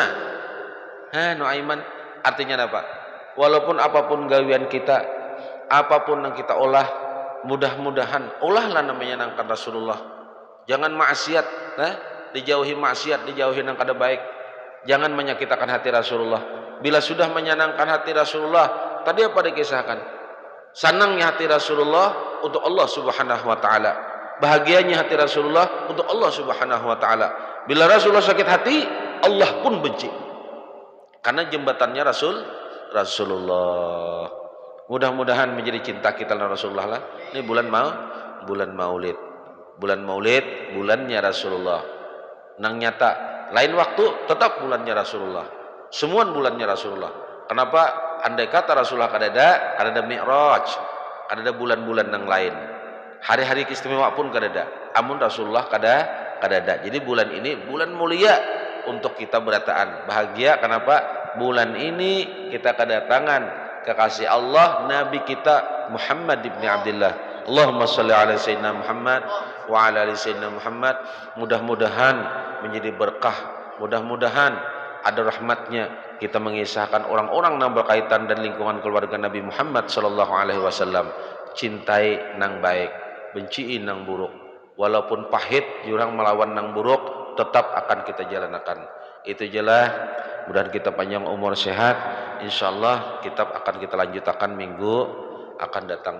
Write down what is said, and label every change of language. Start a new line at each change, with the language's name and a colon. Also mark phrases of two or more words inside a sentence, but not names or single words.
Indonesian: Nuaiman artinya apa? Walaupun apapun gawian kita, apapun yang kita olah, mudah-mudahan olahlah namanya nangkan Rasulullah. Jangan maksiat, dijauhi maksiat, dijauhi nang kada baik. Jangan menyakitkan hati Rasulullah. Bila sudah menyenangkan hati Rasulullah, tadi apa dikisahkan? Senangnya hati Rasulullah untuk
Arabic: الله سبحانه وتعالى.
Indonesian: Bahagianya hati Rasulullah untuk
Arabic: الله سبحانه وتعالى.
Indonesian: Bila Rasulullah sakit hati, Allah pun benci. Karena jembatannya Rasulullah. Mudah-mudahan menjadi cinta kita dengan Rasulullah lah. Ini bulan Maulid. Bulan Maulid, bulannya Rasulullah. Nang nyata, lain waktu tetap bulannya Rasulullah. Semua bulannya Rasulullah. Kenapa? Andai kata Rasulullah kadada Mi'raj, kadada bulan-bulan yang lain. Hari-hari istimewa pun kadada. Amun Rasulullah kadada. Jadi bulan ini bulan mulia untuk kita berataan. Bahagia kenapa? Bulan ini kita kedatangan kekasih Allah Nabi kita Muhammad ibn Abdullah.
Arabic: اللهم صل على سيدنا محمد وعلى آل سيدنا محمد.
Indonesian: Mudah-mudahan menjadi berkah, mudah-mudahan ada rahmatnya kita mengisahkan orang-orang yang berkaitan dan lingkungan keluarga Nabi Muhammad
Arabic: صلى الله عليه وسلم.
Indonesian: Cintai nang baik, benciin nang buruk. Walaupun pahit jurang melawan nang buruk, tetap akan kita jalankan. Itu jelas. Mudah kita panjang umur sehat. Insyaallah kitab akan kita lanjutkan minggu akan datang.